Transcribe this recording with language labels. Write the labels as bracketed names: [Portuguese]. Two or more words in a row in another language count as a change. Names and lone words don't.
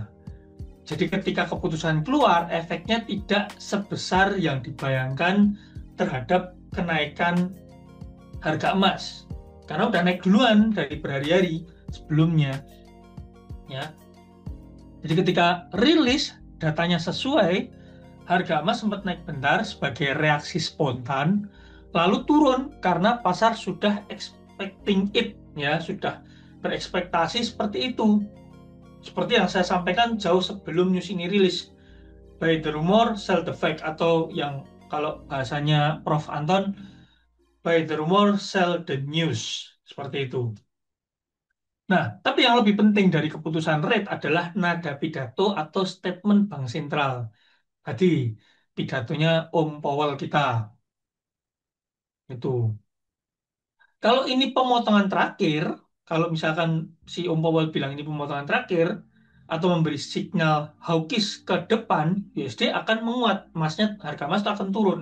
[Indonesian] Jadi ketika keputusan keluar, efeknya tidak sebesar yang dibayangkan terhadap kenaikan harga emas, karena udah naik duluan dari berhari-hari sebelumnya. Ya. Jadi ketika rilis datanya sesuai, harga emas sempat naik bentar sebagai reaksi spontan, lalu turun karena pasar sudah [English] expecting it, [Indonesian] ya sudah berekspektasi seperti itu. Seperti yang saya sampaikan jauh sebelum news ini rilis. [English] buy the rumor, sell the fact, [Indonesian] atau yang kalau bahasanya Prof. Anton, [English] buy the rumor, sell the news, [Indonesian] seperti itu. Nah, tapi yang lebih penting dari keputusan rate adalah nada pidato atau statement Bank Sentral. Tadi pidatonya Om Powell kita. Itu. Kalau ini pemotongan terakhir, kalau misalkan si Om Powell bilang ini pemotongan terakhir, atau memberi [English] signal hawkish [Indonesian] ke depan, USD akan menguat, harga emas akan turun.